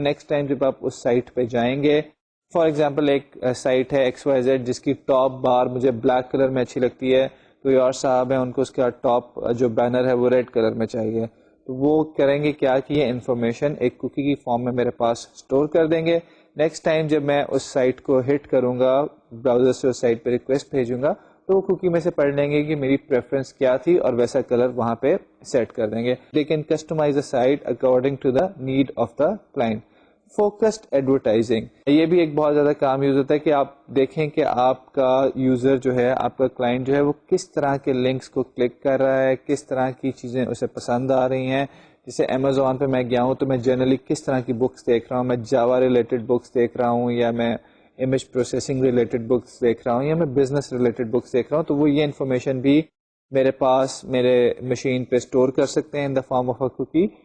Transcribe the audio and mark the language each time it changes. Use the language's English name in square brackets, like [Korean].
[Urdu] Next time جب آپ اس site پہ جائیں گے، فار ایگزامپل ایک سائٹ ہے XYZ جس کی ٹاپ بار مجھے بلیک کلر میں اچھی لگتی ہے، کوئی اور صاحب ہیں ان کو اس کا ٹاپ جو بینر ہے وہ ریڈ کلر میں چاہیے، تو وہ کریں گے کیا کہ یہ انفارمیشن ایک کوکی کی فارم میں میرے پاس اسٹور کر دیں گے. نیکسٹ ٹائم جب میں اس سائٹ کو ہٹ کروں گا، براؤزر سے اس سائٹ پہ ریکویسٹ بھیجوں گا، تو وہ کوکی میں سے پڑھ لیں گے کہ میری پریفرنس کیا تھی اور ویسا کلر وہاں پہ سیٹ کر دیں گے. [English] They can customize a site according to the need of the client. [Urdu] Focused advertising, یہ بھی ایک بہت زیادہ کام یوز ہوتا ہے کہ آپ دیکھیں کہ آپ کا یوزر جو ہے، آپ کا کلائنٹ جو ہے، وہ کس طرح کے لنکس کو کلک کر رہا ہے، کس طرح کی چیزیں اسے پسند آ رہی ہیں. جیسے امیزون پہ میں گیا ہوں تو میں جنرلی کس طرح کی بکس دیکھ رہا ہوں, میں جاوا ریلیٹڈ بکس دیکھ رہا ہوں, یا میں امیج پروسیسنگ ریلیٹڈ بکس دیکھ رہا ہوں, یا میں بزنس ریلیٹڈ بکس دیکھ رہا ہوں, تو وہ یہ انفارمیشن بھی میرے پاس میرے مشین پہ اسٹور کر سکتے ہیں [English] In the form of a cookie.